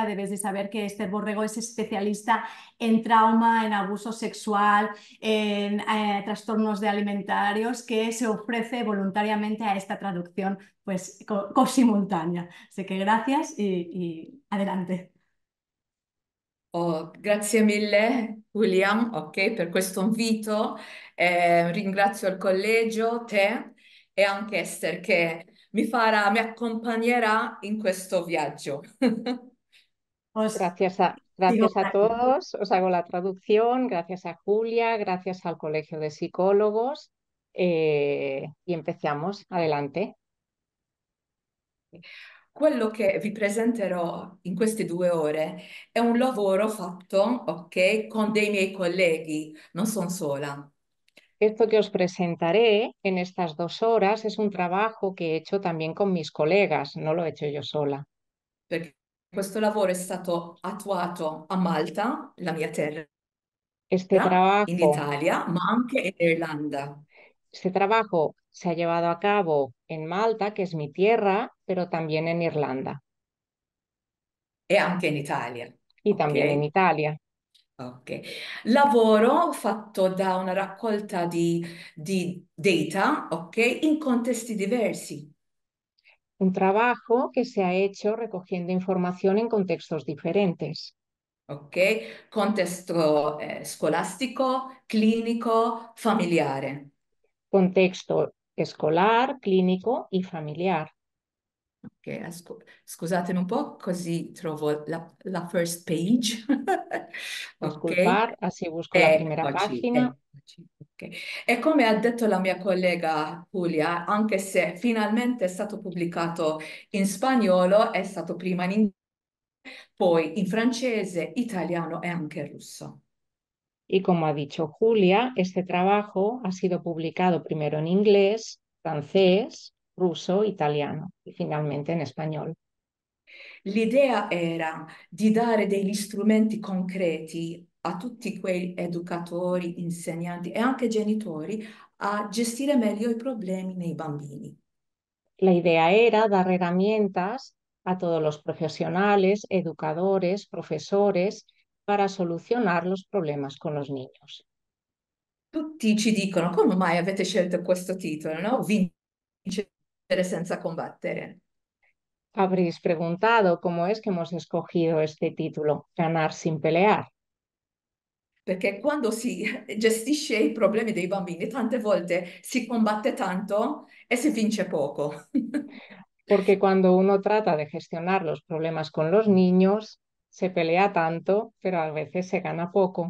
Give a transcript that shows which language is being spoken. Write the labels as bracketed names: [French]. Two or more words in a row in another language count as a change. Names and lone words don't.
[Spanish] Debes de saber que Esther Borrego es especialista en trauma, en abuso sexual, en trastornos de alimentarios, que se ofrece voluntariamente a esta traducción pues cosimultánea. Así que gracias y adelante. [Italian] Oh, grazie mille William, ok, per questo invito. Ringrazio il collegio, te e anche Esther che mi accompagnerà in questo viaggio. [Spanish] Os digo, Gracias a todos. Os hago la traducción. Gracias a Julia, gracias al Colegio de Psicólogos. Y empezamos. Adelante. [Italian] Quello che vi presenterò in queste 2 ore è un lavoro fatto, ok, con dei miei colleghi, non sono sola. [Spanish] Esto que os presentaré en estas 2 horas es un trabajo que he hecho también con mis colegas, no lo he hecho yo sola. [Italian] Perché questo lavoro è stato attuato a Malta, la mia terra, [Spanish] Este [Italian] in [Spanish] trabajo, [Italian] Italia, ma anche in Irlanda [Spanish] este trabajo se ha llevado a cabo en Malta, que es mi tierra, pero también en Irlanda [Italian] e anche in Italia. [Spanish] y también en [Italian] Ok? [Spanish] Italia. [Italian] Ok. Lavoro fatto da una raccolta di data, ok, in contesti diversi, [Spanish] Un trabajo que se ha hecho recogiendo información en contextos diferentes. [Italian] ok? Contesto scolastico, clinico, familiare. [Spanish] Contexto escolar, clínico y familiar. [Italian] Ok, scusatemi un po', così trovo la [English] first page. [Italian] Ok? [Spanish] Disculpar, así busco la primera página. [Italian] Eccoci. Ok. E come ha detto la mia collega Giulia, anche se finalmente è stato pubblicato in spagnolo, è stato prima in inglese, poi in francese, italiano e anche russo. [Spanish] Y como ha dicho Julia, este trabajo ha sido publicado primero en inglés, francés, ruso, italiano y finalmente en español. [Italian] L'idea era di dare degli strumenti concreti a tutti quei educatori, insegnanti e anche genitori a gestire meglio i problemi nei bambini. [Spanish] La idea era dar herramientas a todos los profesionales, educadores, profesores, para solucionar los problemas con los niños. [Italian] Tutti ci dicono come mai avete scelto questo titolo, no? Vincere senza combattere. [Spanish] Habréis preguntado cómo es que hemos escogido este título, Ganar sin pelear. [Italian] Perché quando si gestisce i problemi dei bambini, tante volte si combatte tanto e si vince poco. [Spanish] Porque cuando uno trata de gestionar los problemas con los niños, se pelea tanto, pero a veces se gana poco.